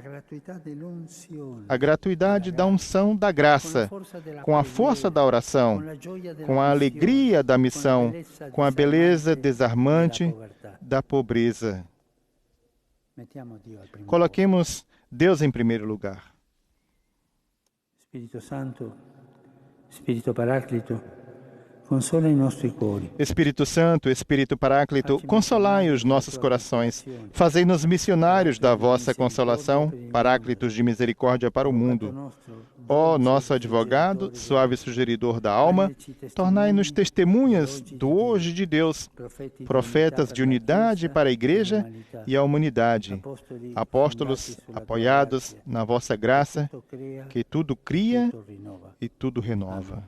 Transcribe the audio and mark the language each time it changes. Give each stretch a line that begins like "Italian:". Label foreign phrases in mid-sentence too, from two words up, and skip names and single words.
Portuguese: A gratuidade da unção da graça, com a força da oração, com a alegria da missão, com a beleza desarmante da pobreza. Coloquemos Deus em primeiro lugar. Espírito Santo, Espírito Paráclito,
Italian: consola i nostri cuori.
Portuguese: Espírito Santo, Espírito Paráclito, consolai os nossos corações. Fazei-nos missionários da vossa consolação, paráclitos de misericórdia para o mundo. Ó nosso advogado, suave sugeridor da alma, tornai-nos testemunhas do hoje de Deus, profetas de unidade para a igreja e a humanidade, apóstolos apoiados na vossa graça, que tudo cria e tudo renova.